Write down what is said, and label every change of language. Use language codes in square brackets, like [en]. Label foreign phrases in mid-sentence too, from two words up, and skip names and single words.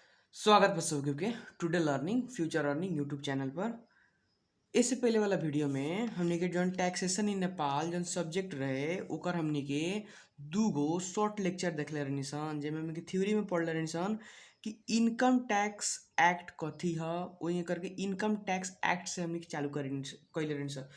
[bho] स्वागत बा सबके के टुडे लर्निंग फ्यूचर अर्निंग यूट्यूब चैनल पर। इससे पहले वाला वीडियो में हमने के जौन [en] Taxation in Nepal [bho] जौन सब्जेक्ट रहे ओकर हमने के दूगो [en] short lecture [bho] देखले रहनी सन, जेमे हमने के थ्योरी में पढ़ले रहनी सन कि [en] Income Tax Act [bho] कथी ह। वही करके [en] Income Tax Act [bho] से हमने के चालू कैले रहनी सन।